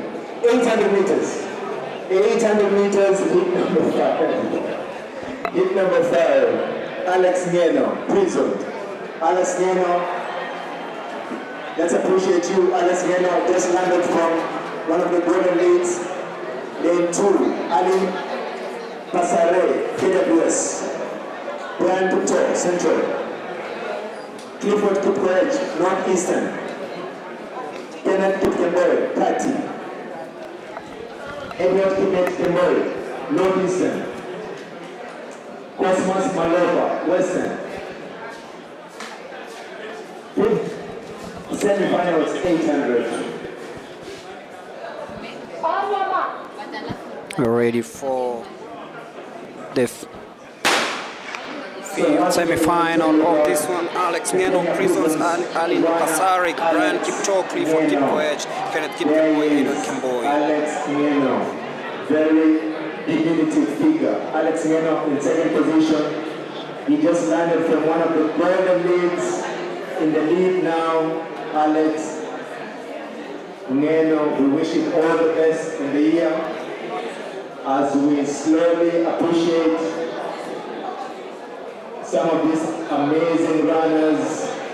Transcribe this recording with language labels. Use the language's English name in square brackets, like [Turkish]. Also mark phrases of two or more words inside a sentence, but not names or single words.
[English] 800 meters. 800 meters, hit number 5. Hit number 5. Alex Ngeno, prison. Alex Ngeno, let's appreciate you. Alex Ngeno just landed from one of the golden leagues. Lane 2, Ali Pasare, KWS. Brian Puto, Central. Clifford Kipkoech, Northeastern. Kenneth Kipkemboi, Party. Edward Kipkemboi, Northeastern. Cosmos Malova, Western. Fifth, semi-finals 800. We're ready for the semi-final of this one. Alex Ngeno, Prisons, Ali Pasari, Brian Kipto, Clifford Kipkoech, Kenneth Kipkemboi, Edward Kemboi. Alex Ngeno, very diminutive figure. Alex Ngeno in second position. He just landed from one of the golden leagues. In the lead now, Alex Ngeno, we wish him all the best in the year as we slowly appreciate some of these amazing runners.